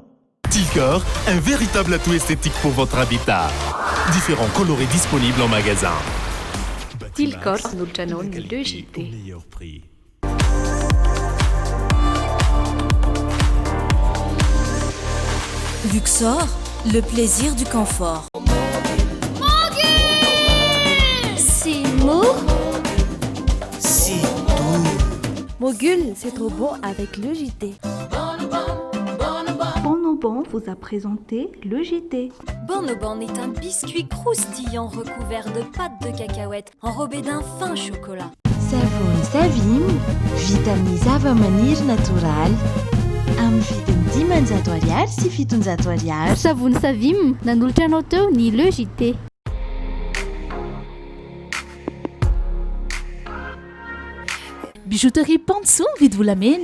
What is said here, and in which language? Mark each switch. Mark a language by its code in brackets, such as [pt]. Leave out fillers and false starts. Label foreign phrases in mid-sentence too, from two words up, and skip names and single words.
[fr] Tilcor, un véritable atout esthétique pour votre habitat. Différents colorés disponibles en magasin. [mg] Tilcor, manolotra anao ny 2JT. [fr] Luxor, le plaisir du confort. C'est mou. C'est doux. Mogul, c'est trop bon avec le JT. Bonobon vous a présenté le JT. Bonobon est un biscuit croustillant recouvert de pâte de cacahuète enrobé d'un fin chocolat. [mg] Savony Savim, vitamine zava-maniry natural. Amin'ny vidiny 500 ariary sy 700 ariary. Savony Savim, nanolotra anao teo ny le JT. Bijouterie Pansou vidy volamena.